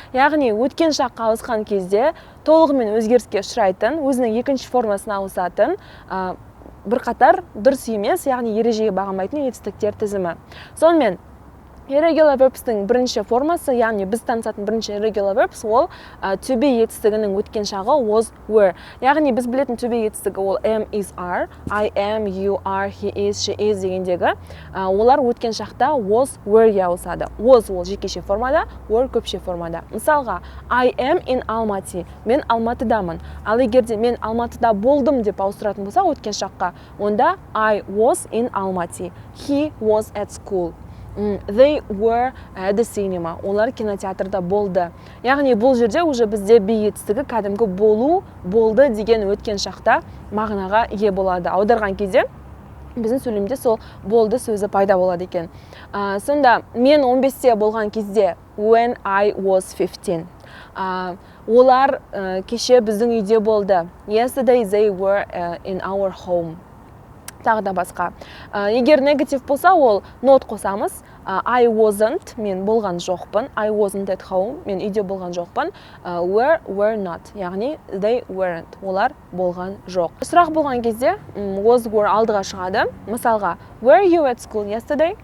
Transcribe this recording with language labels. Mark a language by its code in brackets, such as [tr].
[kk] Яғни өткен шаққа ауысқан кезде толығымен өзгеріске ұшырайтын, өзінің екінші формасына ауысатын бірқатар дұрыс емес, яғни ережеге бағынбайтын етістіктер тізімі. Сонымен irregular verbs'тің бірінші формасы, яғни біз танысатын бірінші irregular verbs ол to be етістігінің өткен шағы was, were. Яғни біз білетін to be етістігі ол am, is, are, [en] I am, you are, he is, she is [kk] дегендегі олар өткен шақта was, were-ге ауысады. Was ол жекеше формада, were көпше формада. Мысалға, [en] I am in Almaty. [kk] Мен Алматыдамын. Ал егерде мен Алматыда болдым деп ауыстыратын болса өткен шаққа, онда [en] I was in Almaty. He was at school. They were at the cinema. [kk] Олар кинотеатрда болды. Яғни бұл жерде уже бізде be етістігі кәдімгі болды деген өткен шақта мағынаға ие болады. Аударған кезде біздің сөйлемде сол болды сөзі пайда болады екен. Сонда мен 15-те болған кезде [en] when I was 15. [kk] Олар кеше біздің үйде болды. [en] Yesterday they were in our home. [kk] Тағы да басқа. Егер негатив болса, ол not қосамыз. [en] I wasn't, [kk] мен болған жоқпын. [en] I wasn't at home, [kk] мен үйде болған жоқпын. [en] Were not, [kk] яғни [en] they weren't, [kk] олар болған жоқ. Сұрақ болған кезде was, were алдыға шығады. Мысалға, [en] were you at school yesterday?